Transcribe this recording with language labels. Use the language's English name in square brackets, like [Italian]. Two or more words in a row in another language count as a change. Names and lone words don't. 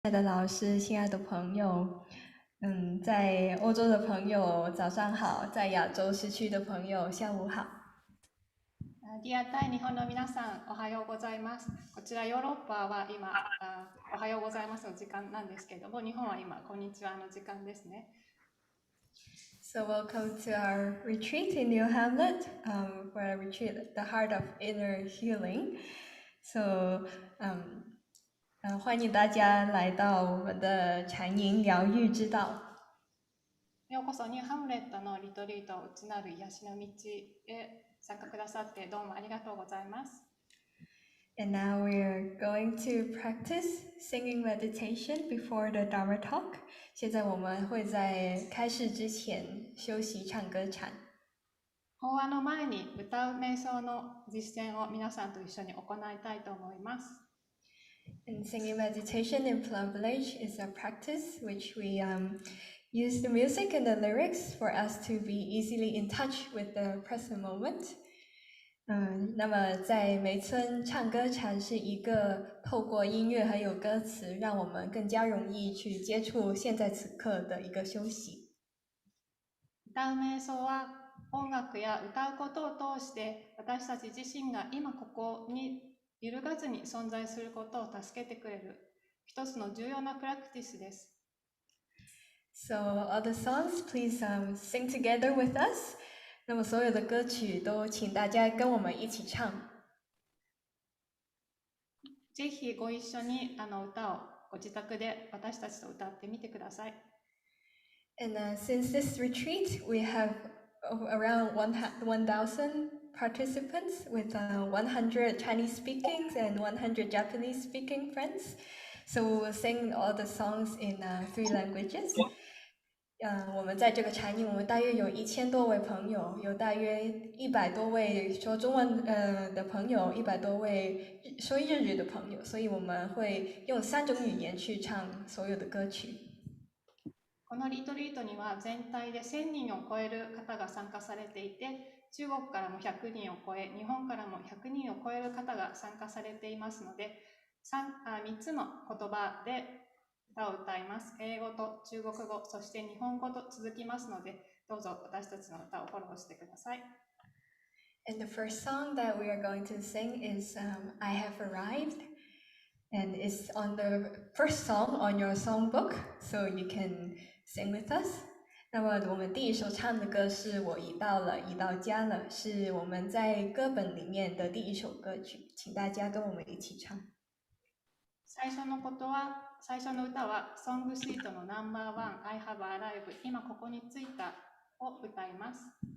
[Chinese] 亲爱的老师，亲爱的朋友，在欧洲的朋友早上好，在亚洲时区的朋友下午好。 [Japanese] リアタイ日本の皆さん、おはようございます。こちらヨーロッパは今、おはようございますの時間なんですけれども、日本は今、こんにちはの時間ですね。 [English] So welcome to our retreat in New Hamlet, for our retreat, the heart of inner healing. So, [Chinese] 欢迎大家来到我们的禅营疗愈之道。 [Japanese] ようこそニューハムレットのリトリート内なる癒しの道へ参加くださってどうもありがとうございます。 [English] And now we're going to practice singing meditation before the Dharma talk. [Chinese] 现在我们会在开始之前休息唱歌禅。 [Japanese] 法話の前に歌う瞑想の実践を皆さんと一緒に行いたいと思います。 [English] And singing meditation in Plum Village is a practice which we use the music and the lyrics for us to be easily in touch with the present moment. [Chinese] 那么在梅村唱歌禅是一个透过音乐还有歌词，让我们更加容易去接触现在此刻的一个休息。 [Japanese] 歌う瞑想は音楽や歌うことを通して私たち自身が今ここに揺るがずに存在することを助けてくれる一つの重要なプラクティスです。 [English] So all the songs, please sing together with us. [Chinese] 那么所有的歌曲都请大家跟我们一起唱。 [Japanese] ぜひご一緒に歌をご自宅で私たちと歌ってみてください。 [English] And since this retreat, we have around 1,000 participants with 100 Chinese speaking and 100 Japanese speaking friends. So we will sing all the songs in 3 languages. [Chinese] 我们在这个禅营，我们大约有1000多位朋友，有大约100多位说中文的朋友，100多位说日语的朋友，所以我们会用3种语言去唱所有的歌曲。 [Japanese] このリトリートには全体で1000人を超える方が参加されていて、中国からも100人を超え、日本からも100人を超える方が参加されていますので、3つの言葉で歌を歌います。英語と中国語、そして日本語と続きますので、どうぞ私たちの歌をフォローしてください。 [English] And the first song that we are going to sing is I Have Arrived. And it's on the first song on your songbook, so you can sing with us. [Chinese] 那么我们第一首唱的歌是我已到了，已到家了，是我们在歌本里面的第一首歌曲，请大家跟我们一起唱。 [Japanese] 最初の歌はソングシートのナンバー1 I have arrived 今ここに着いたを歌います。